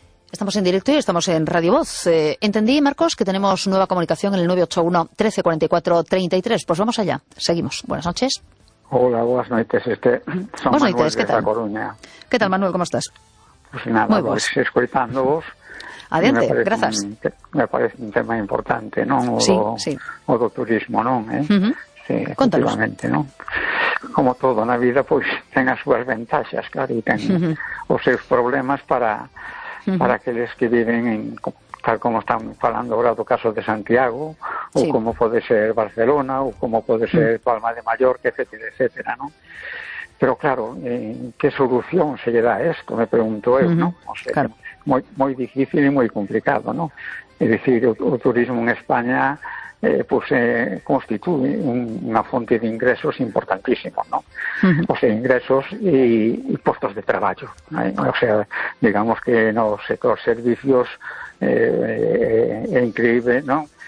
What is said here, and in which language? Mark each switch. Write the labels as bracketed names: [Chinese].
[Spanish] Estamos en directo y estamos en Radio Voz. Entendí, Marcos, que tenemos nueva comunicación en el 981-1344-33. Pues vamos allá. Seguimos. Buenas noches. Hola, buenas noches. Buenas noches, ¿qué tal? Coruña. ¿Qué tal, Manuel? ¿Cómo estás? Pues nada, muy vos. Escuchando vos. Adiante, gracias. Me parece un tema importante, ¿no? [Galician] O do turismo, ¿no? [Spanish] Sí, efectivamente, ¿no? Como todo en la vida, [Galician] pues ten as súas ventaxas, claro, y ten os seus problemas para aqueles que viven en, tal como están falando ahora do caso de Santiago, ou como pode ser Barcelona, ou como pode ser Palma de Mallorca, etcétera, etcétera, ¿no? Pero claro, ¿qué solución se lle dá a esto? Me pregunto eu, ¿no? O sea, claro. [Spanish] Muy, muy difícil y muy complicado, ¿no? Es decir, el turismo en España constituye una fuente de ingresos importantísima, ¿no? O sea, ingresos y puestos de trabajo, ¿no? O sea, digamos que en el sector servicios es increíble, ¿no?